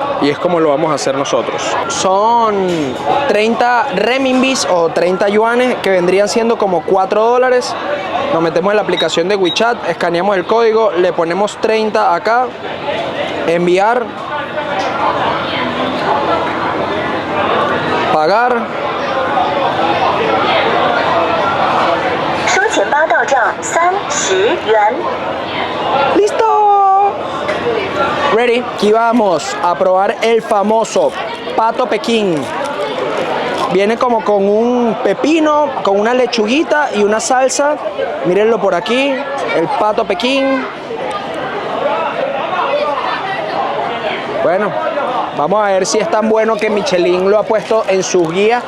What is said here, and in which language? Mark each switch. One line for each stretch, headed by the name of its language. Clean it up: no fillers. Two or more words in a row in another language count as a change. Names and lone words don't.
Spanish: y es como lo vamos a hacer nosotros. Son 30 renminbis o 30 yuanes que vendrían siendo como 4 dólares. Nos metemos en la aplicación de WeChat, escaneamos el código, le ponemos 30 acá, enviar, pagar.
Chinese: 收钱包到账30元。
Spanish: ¡Listo! Ready. Aquí vamos a probar el famoso pato Pekín. Viene como con un pepino, con una lechuguita y una salsa. Mírenlo por aquí, el pato Pekín. Bueno, vamos a ver si es tan bueno que Michelin lo ha puesto en sus guías.